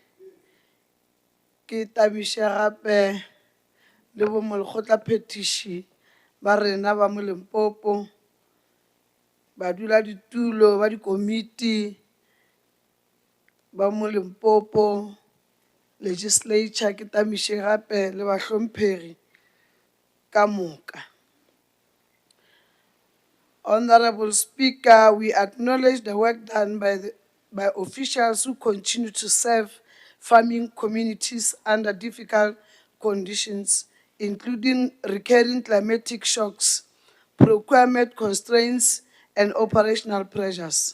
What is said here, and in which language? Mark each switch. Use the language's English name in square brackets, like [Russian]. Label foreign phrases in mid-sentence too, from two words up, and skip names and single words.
[Northern Sotho] ke tamiše gape le bo molekgotla phetiši ba rena ba mo Limpopo, badula-ditulo ba dikomiti ba mo Limpopo legislature, ke tamiše gape le bahlomphegi ka moka. [English] Honorable Speaker, we acknowledge the work done by officials who continue to serve farming communities under difficult conditions, including recurring climatic shocks, procurement constraints, and operational pressures.